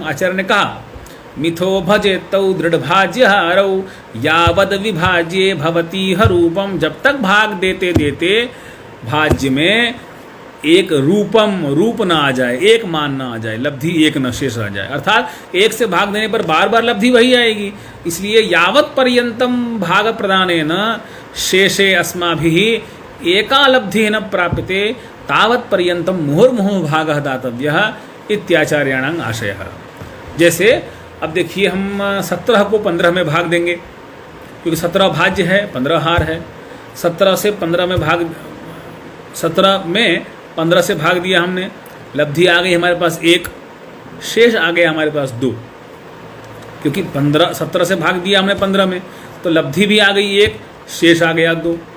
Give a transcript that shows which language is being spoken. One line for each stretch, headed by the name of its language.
Hindi: आचार्य ने कहा
Sanskrit: मिथो भजेत्तौ दृढ़ भाज्य हारौ यावद विभाज्ये भवतीह रूपम।
Hindi: जब तक भाग देते देते भाज्य में एक रूपम, रूप ना आ जाए, एक मान ना आ जाए, लब्धि एक न शेष आ जाए। अर्थात एक से भाग देने पर बार बार लब्धि वही आएगी।
Sanskrit: इसलिए यावत् पर्यंतम भाग प्रदानेन शेषे अस्माभिः एका लब्धि न प्राप्यते तावत् पर्यंतम मुहुर्मुहुः भागः दातव्यः इत्याचार्याणां आशयः।
Hindi: जैसे अब देखिए हम 17 को 15 में भाग देंगे, क्योंकि 17 भाज्य है, 15 हार है। 17 से 15 में भाग, 17 में 15 से भाग दिया हमने, लब्धि आ गई हमारे पास 1, शेष आ गया हमारे पास 2, क्योंकि 17 से भाग दिया हमने 15 में, तो लब्धि भी आ गई 1, शेष आ गया 2।